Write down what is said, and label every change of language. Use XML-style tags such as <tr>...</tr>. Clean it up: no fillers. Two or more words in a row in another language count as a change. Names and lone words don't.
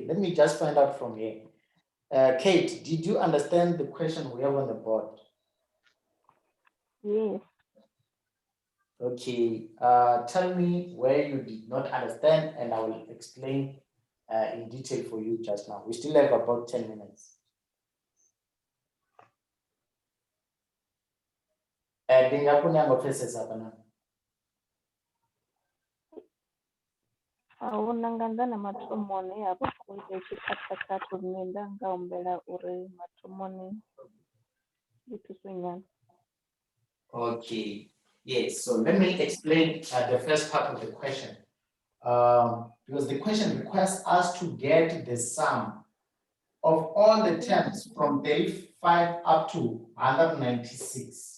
<en>Let me just find out from here. Kate, did you understand the question we have on the board? Yes. Okay, tell me where you did not understand and I will explain in detail for you just now. We still have about 10 minutes.</en> <ve>Ahuna nga nnḓa na mathomoni havha khou ita tshikhathakhatha lune nda nga humbela uri mathomoni ndi thuswe nyana.</ve> <en>Okay, yes, so let me explain the first part of the question. Because the question requires us to get the sum of all the terms from 35 up to 196.</en>